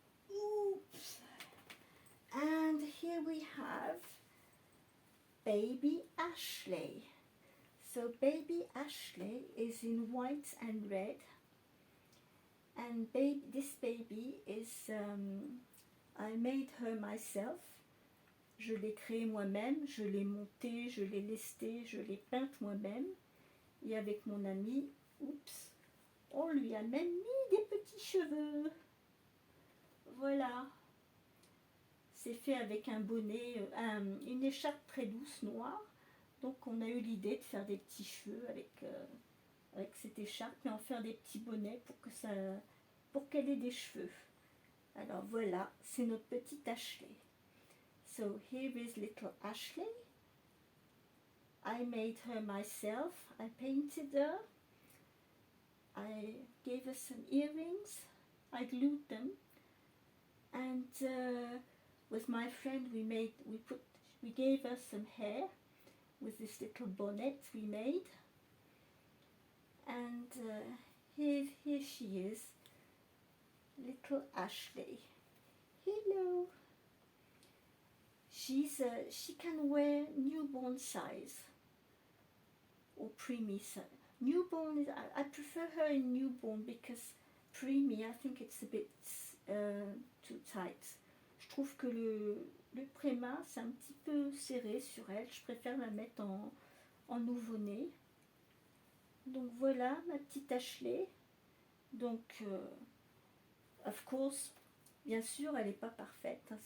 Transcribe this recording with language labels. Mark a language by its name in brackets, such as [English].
[English] Oops. And here we have baby Ashley. So baby Ashley is in white and red. And this baby is, I made her myself. [French] Je l'ai créée moi-même, je l'ai montée, je l'ai lestée, je l'ai peinte moi-même. Et avec mon ami, oups, on lui a même mis des petits cheveux. Voilà. C'est fait avec un bonnet, une écharpe très douce noire. Donc on a eu l'idée de faire des petits cheveux avec cette écharpe et en faire des petits bonnets pour qu'elle ait des cheveux. Alors voilà, c'est notre petite Ashley. [English] So here is little Ashley. I made her myself. I painted her. I gave her some earrings. I glued them. And with my friend we gave her some hair with this little bonnet we made. And here she is, little Ashley. Hello. She can wear newborn size or preemie size. Newborn I prefer her in newborn because preemie I think it's a bit too tight. [French] Je trouve que le préma c'est un petit peu serré sur elle. Je préfère la mettre en nouveau-né. Donc voilà ma petite Ashley. Donc [English] of course, [French] bien sûr, elle n'est pas parfaite. Hein.